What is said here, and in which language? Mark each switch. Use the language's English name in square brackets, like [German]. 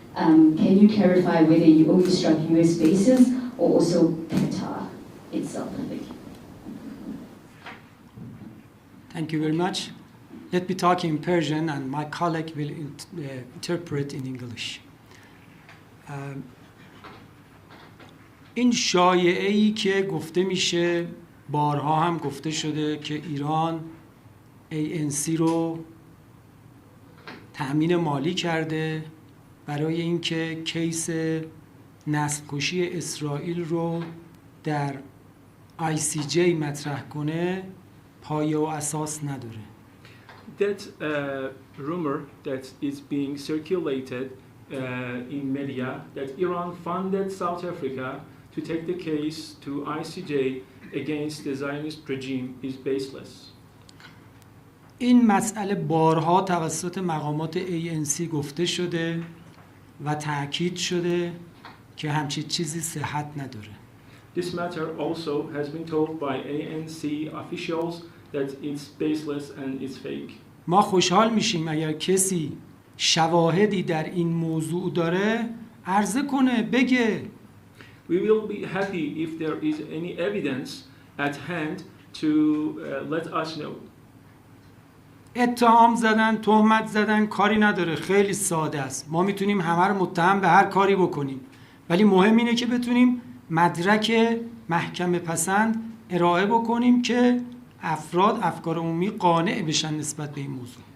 [English] Can you clarify whether you only struck US bases or also Qatar itself? Thank you. Thank you very much. Let me talk in Persian and my colleague will interpret in English. [Persian] این شایعه‌ای که گفته میشه، بارها هم گفته شده که ایران ANC رو تأمین مالی کرده برای اینکه کیس نسل کشی اسرائیل رو در ICJ مطرح کنه، پایه و اساس نداره. [English] That rumor that is being circulated in media that Iran funded South Africa to take the case to ICJ against the Zionist regime is baseless. [Persian] این مسئله بارها توسط مقامات ANC گفته شده و تأکید شده که همچین چیزی صحت نداره. [English] This matter also has been told by ANC officials that it's baseless and it's fake. [Persian] ما خوشحال میشیم اگر کسی شواهدی در این موضوع داره عرضه کنه، بگه. [English] We will be happy if there is any evidence at hand to let us know. [Persian] اتهام زدن، تهمت زدن کاری نداره، خیلی ساده است. ما میتونیم همه رو متهم به هر کاری بکنیم، ولی مهم اینه که بتونیم مدرک محکمه پسند ارائه بکنیم که افراد افکار عمومی قانع بشن نسبت به این موضوع.